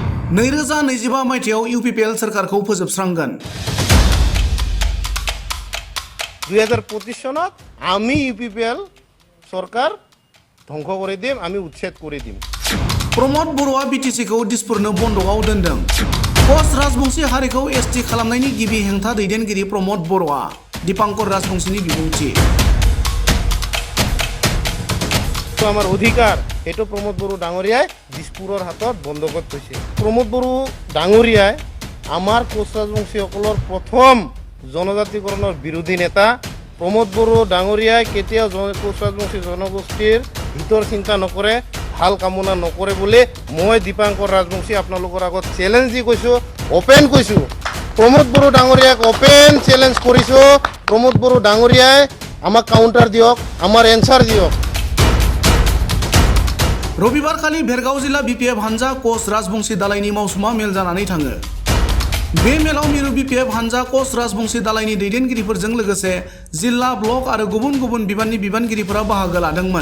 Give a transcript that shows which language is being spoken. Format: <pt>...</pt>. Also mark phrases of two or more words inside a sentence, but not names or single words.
<brx>2025 मायथाइयाव इउपिपिएल सोरखारखौ फोजोबस्रांगोन।</brx> <as>2025 সনত আমি ইউপিপিএল সরকার ধ্বংস করে দিম, আমি উচ্ছেদ করে দিম।</as> <brx>प्रमद बर'आ बिटिसिखौ दिसपुरनो बन्दकआव दोनदों। कच राजबंशी हारिखौ एसटि खालामनायनि गिबि हेंथा दैदेनगिरि प्रमद बर'आ दीपांकर राजबंशीनि बिबुंथि।</brx> <as>আমার অধিকার এটা প্রমোদ বড়ো ডাঙরিয়ায় দিসপুরের হাতত বন্ধকত থৈছে। প্রমোদ বড়ো ডাঙরিয়ায় আমার কোচ রাজবংশীসকলৰ প্রথম জনজাতিকৰণৰ বিৰোধী নেতা। প্রমোদ বড়ো ডাঙরিয়ায় কেতিয়াও কোচ রাজবংশী জনগোষ্ঠীৰ হিতৰ চিন্তা নকৰে, ভাল কামনা নকৰে বুলি মই দীপাংকৰ ৰাজবংশী আপোনালোকৰ আগত চ্যালেঞ্জ দি কৈছোঁ, ওপেন কৈছোঁ। প্রমোদ বড়ো ডাঙরিয়াক</as> <en>open challenge</en> <as>কৰিছোঁ। প্রমোদ বড়ো ডাঙরিয়াই আমাক কাউন্টার দিয়ক, আমার এনসার দিয়ক।</as> <brx>रबिबारखालि भेरगाव जिल्ला बिपिएफ हानजा कच राजबंशी दालायनि मावसुमा मेल जानानै थाङो। बे मेलाव मिरु बिपिएफ हानजा कच राजबंशी दालायनि दैदेनगिरिफोरजों लोगोसे जिल्ला ब्लक आरो गुबुन गुबुन बिबाननि बिबानगिरिफोरा बाहागो लादोंमोन।</brx>